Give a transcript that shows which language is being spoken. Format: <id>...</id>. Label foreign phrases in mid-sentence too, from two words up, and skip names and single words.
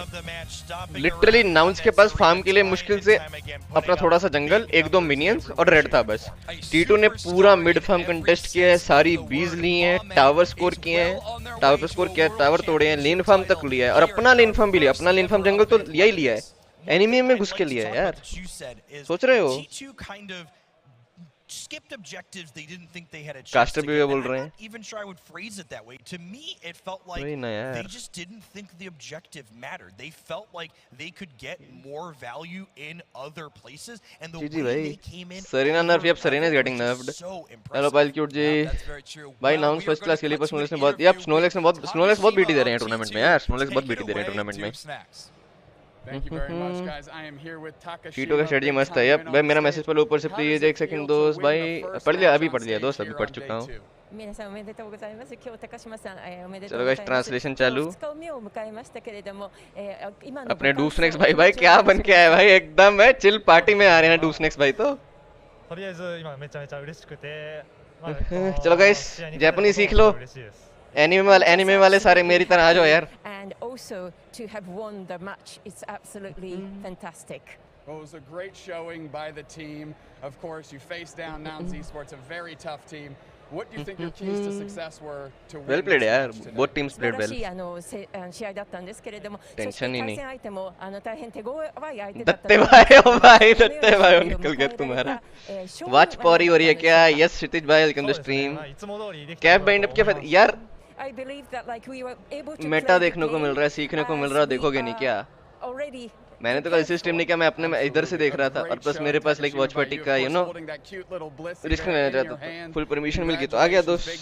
<hi>लिटरली नाउंस के पास फार्म के लिए मुश्किल से अपना थोड़ा सा जंगल, 1-2 मिनियंस और रेड था बस। T2 ने पूरा</hi> <en>mid farm contest</en> <hi>किया है, सारी बीज ली हैं,</hi> <en>tower score</en> <hi>किए हैं, टावर पे स्कोर किया, टावर तोड़े हैं,</hi> <en>lane farm</en> <hi>तक लिया है और अपना</hi> <en>lane farm</en> <hi>भी लिया। अपना</hi> <en>lane farm</en> <hi>जंगल तो लिया ही लिया है, एनिमी में घुस के लिया है यार। सोच रहे हो</hi> <en>skipped objectives they didn't think they had a chance</en> <hi>कास्टर</hi> <en>to</en> <hi>भी</hi> <en>get.</en> <hi>बोल रहे हैं,</hi> <en>even sure I would phrase it that way. To me it felt like they just didn't think the objective mattered. They felt like they could get more value in other places and the way they came in. Serena nerf, yep, Serena is getting nerfed.</en> <hi>Hello Pile Cute जी भाई, नाउंस</hi> <en>first class</en> <hi>के लिए पर स्नोलेक्स ने बहुत, यप स्नोलेक्स बहुत बीटी दे रहे हैं टूर्नामेंट में यार। स्नोलेक्स बहुत बीटी दे रहे हैं टूर्नामेंट में। टीटो का स्ट्रेटजी मस्त है। यप भाई मेरा मैसेज पढ़ो ऊपर से प्लीज, एक सेकंड दोस्त। भाई पढ़ लिया, अभी पढ़ लिया दोस्त, अभी पढ़ चुका हूँ। चलो</hi> <en>guys translation</en> <hi>चालू। अपने डूस्नेक्स भाई, भाई क्या बन के आए भाई, एकदम है</hi> <en>chill party</en> <hi>में आ रहे हैं डूस्नेक्स भाई तो। चलो गाइस जापानी सीख लो, एनिमे वाले सारे मेरी तरह आ जाओ यार।</hi> <en>And also to have won the match, it's absolutely fantastic. Well, it was a great showing by the team. Of course, you faced down Nouns Esports, a very tough team. What do you think your keys to success were to win? Well played यार, both teams played well.</en> <ja>試合だったんですけれども、</ja> <hi>टेंशन ही नहीं।</hi> <ja>対戦相手も大変手強い相手だった。</ja> <hi>दत्ते भाई, ओ भाई दत्ते भाई निकल गया तुम्हारा।</hi> <en>watch party</en> <hi>हो रही है क्या? यस क्षितिज भाई</hi> <en>welcome to stream.</en> <hi>कैप बाइंड अप के यार मेटा देखने को मिल रहा है, सीखने को मिल रहा है, देखोगे नहीं क्या? मैंने तो कल इसी स्ट्रीम नहीं किया, मैं अपने इधर से देख रहा था और प्लस मेरे पास</hi> <en>like watch party</en> <hi>का</hi> <en>you know risk</en> <hi>लेना चाहता था,</hi> <en>full permission</en> <hi>मिल गई तो आ गया दोस्त।</hi>